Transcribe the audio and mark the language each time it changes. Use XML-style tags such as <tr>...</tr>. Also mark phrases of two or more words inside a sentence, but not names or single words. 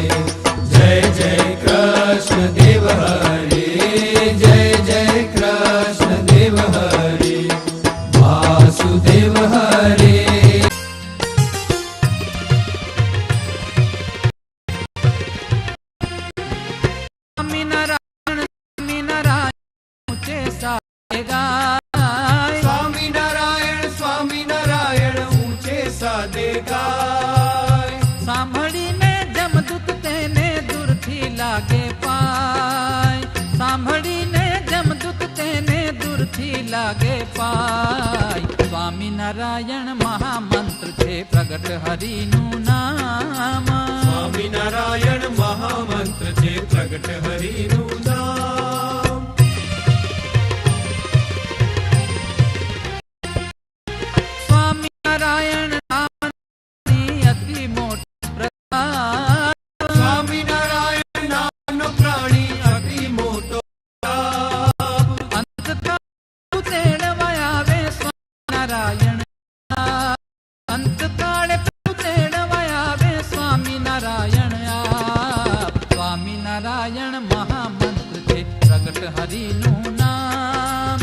<hi>जय जय कृष्ण देव हरे। जय जय कृष्ण देव हरे। वासुदेव हरे।</hi> <gu>સ્વામી નારાયણ ઊંચે સાદે ગાય। સ્વામી નારાયણ ઊંચે સાદે ગાય। સાંભળીને જમદૂત તેને દૂરથી લાગે પાય। સાંભળીને જમદૂત તેને દૂરથી લાગે પાય। સ્વામિનારાયણ મહામંત્ર છે પ્રગટ હરિનું નામ। સ્વામી નારાયણ મહામંત્ર છે પ્રગટ हरिનું નામ। સ્વામિનારાયણ નામની અતિ મોટી પ્રતાપ। स्वामी नारायण नामનો પ્રાણી અતિ મોટો લાભ। અંતકાળ તેડવા આવે સ્વામિનારાયણ। અંતકાળે તેડવા આવે સ્વામિનારાયણ। સ્વામિનારાયણ મહામંત્ર છે પ્રગટ હરિનું નામ।</gu>